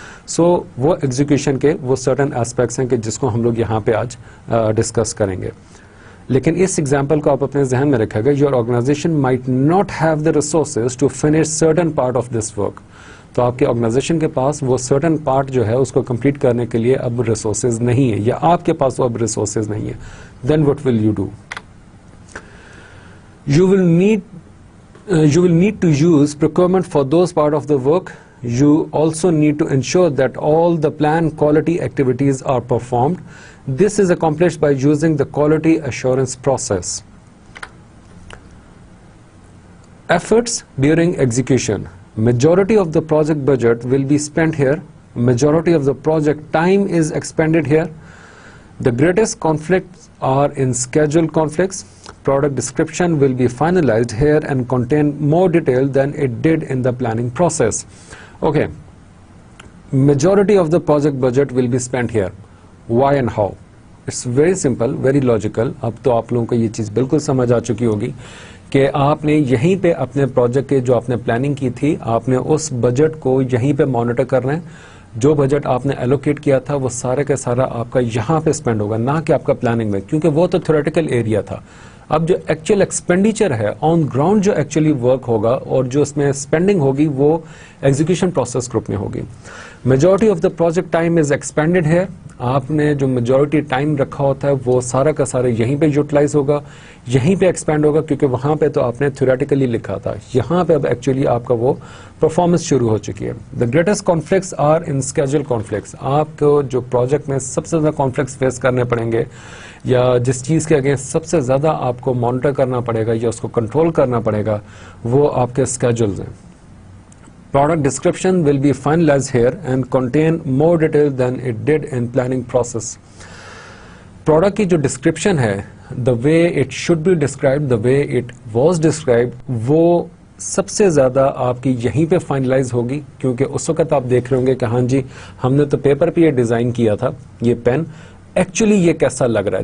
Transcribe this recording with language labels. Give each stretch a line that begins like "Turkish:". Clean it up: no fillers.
Urdu: سو وہ ایگزیکیوشن کے وہ سرٹن ایسپیکٹس ہیں کہ جس کو ہم لوگ یہاں پہ آج ڈسکس کریں گے. لیکن اس ایگزامپل کو آپ اپنے ذہن میں رکھیں گا,
English: Your organization might not have the resources to finish certain part of this work.
Urdu: تو آپ کے آرگنائزیشن کے پاس وہ سرٹن پارٹ جو ہے اس کو کمپلیٹ کرنے کے لیے اب ریسورسز نہیں ہے, یا آپ کے پاس وہ اب ریسورسز نہیں ہے.
English: Then what will you do? You will need to use procurement for those part of the work. You also need to ensure that all the planned quality activities are performed. This is accomplished by using the quality assurance process. Efforts during execution. Majority of the project budget will be spent here. Majority of the project time is expended here. The greatest conflicts are in schedule conflicts. Product description will be finalized here and contain more detail than it did in the planning process. Okay, majority of the project budget will be spent here. Why and how? It's very simple, very logical.
Urdu: اب تو آپ لوگوں کو یہ چیز بالکل سمجھ آ چکی ہوگی کہ آپ نے یہیں پہ اپنے پروجیکٹ کے جو آپ نے پلاننگ کی تھی, آپ نے اس بجٹ کو یہیں پہ مانیٹر کرنا ہے. جو بجٹ آپ نے ایلوکیٹ کیا تھا وہ سارے کا سارا آپ کا یہاں پہ اسپینڈ ہوگا, نہ کہ آپ کا پلاننگ میں, کیونکہ وہ تو تھیوریٹیکل ایریا تھا. اب جو ایکچوئل ایکسپینڈیچر ہے آن گراؤنڈ, جو ایکچولی ورک ہوگا اور جو اس میں اسپینڈنگ ہوگی, وہ ایگزیکیوشن پروسیس گروپ میں ہوگی.
English: Majority of the project time is expended ہے.
Urdu: آپ نے جو میجورٹی ٹائم رکھا ہوتا ہے وہ سارا کا سارا یہیں پہ یوٹیلائز ہوگا, یہیں پہ ایکسپینڈ ہوگا, کیونکہ وہاں پہ تو آپ نے تھیوریٹیکلی لکھا تھا. یہاں پہ اب ایکچولی آپ کا وہ پرفارمنس شروع ہو چکی ہے.
English: The greatest conflicts are in schedule conflicts.
Urdu: آپ کو جو پروجیکٹ میں سب سے زیادہ کانفلکٹس فیس کرنے پڑیں گے, یا جس چیز کے اگینسٹ سب سے زیادہ آپ کو مانیٹر کرنا پڑے گا یا اس کو کنٹرول کرنا پڑے گا, وہ آپ کے اسکیجولز ہیں.
English: Product description will be finalized here and contain more detail than it did in planning process.
Urdu: Product کی جو description ہے,
English: the way it should be described, the way it was described,
Urdu: وہ سب سے زیادہ آپ کی یہیں پہ فائنلائز ہوگی. کیونکہ اس وقت آپ دیکھ رہے ہوں گے کہ ہاں جی ہم نے تو پیپر پہ یہ ڈیزائن کیا تھا, یہ پین ایکچولی یہ کیسا لگ رہا ہے.